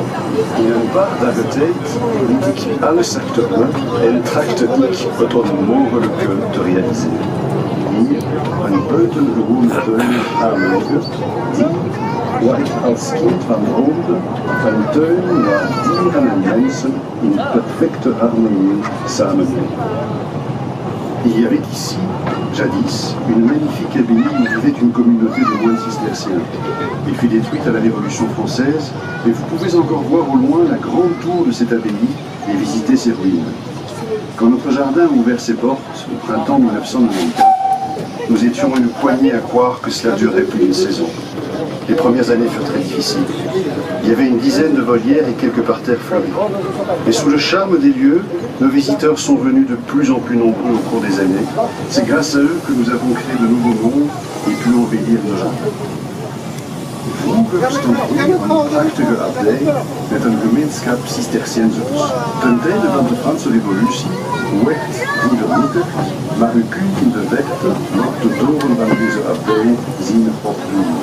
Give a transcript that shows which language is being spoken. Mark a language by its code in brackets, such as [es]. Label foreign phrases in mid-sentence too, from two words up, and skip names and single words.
[nl] In een paar dagen tijd liet ik alles achter me en trachtte ik het onmogelijke te realiseren. Hier een buitengewone tuin aanleggen die, waar ik als kind van droomde, van tuinen waar dieren en mensen in perfecte harmonie samenleven. [fr] Il y avait ici, jadis, une magnifique abbaye où vivait une communauté de moines cisterciens. Elle fut détruite à la Révolution française, et vous pouvez encore voir au loin la grande tour de cette abbaye et visiter ses ruines. Quand notre jardin a ouvert ses portes au printemps 1994, nous étions une poignée à croire que cela durerait plus d'une saison. Les premières années furent très difficiles. Il y avait une dizaine de volières et quelques parterres fleuris. Mais sous le charme des lieux, nos visiteurs sont venus de plus en plus nombreux au cours des années. C'est grâce à eux que nous avons créé de nouveaux mondes et pu embellir nos jardins. [nl] Vroeger stond hier een prachtige abdij met een gemeenschap Cisterciënsers. Ten tijde van de Franse Revolutie werd die vernietigd, maar u kunt in de verte nog de toren van deze abdij zien opbloeien.